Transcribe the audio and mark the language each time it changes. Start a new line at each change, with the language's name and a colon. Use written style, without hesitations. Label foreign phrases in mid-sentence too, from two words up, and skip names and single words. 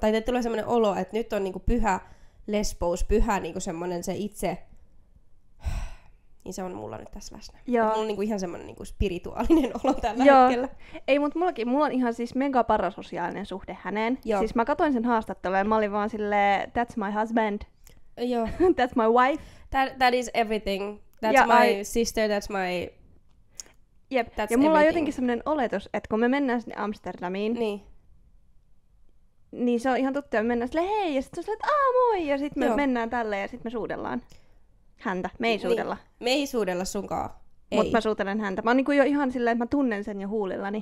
Finnish: Tai teille tulee semmoinen olo, että nyt on niinku pyhä lesbous, pyhä niinku semmoinen se itse... Niin se on mulla nyt tässä läsnä. Mulla on niinku ihan semmoinen niinku spirituaalinen olo tällä hetkellä. Ei, mutta mulla on ihan siis mega parasosiaalinen suhde häneen. Joo. Siis mä katsoin sen haastattelun ja mä olin vaan silleen,
English: that's my husband.
Finnish: Joo.
English: That's my wife. That is everything. That's my sister, that's my...
Finnish: Jep.
English: That's
Finnish: ja
English: everything.
Finnish: mulla on jotenkin semmoinen oletus, että kun me mennään sinne Amsterdamiin, niin se on ihan tuttu, ja me mennään silleen hei, ja sitten se on silleen, että moi, ja sitten me mennään tälleen, ja sitten me suudellaan häntä. Me ei suudella. Me ei suudella sunkaan. Mutta mä suutelen häntä. Mä oon niinku jo ihan silleen, että mä tunnen sen jo huulillani.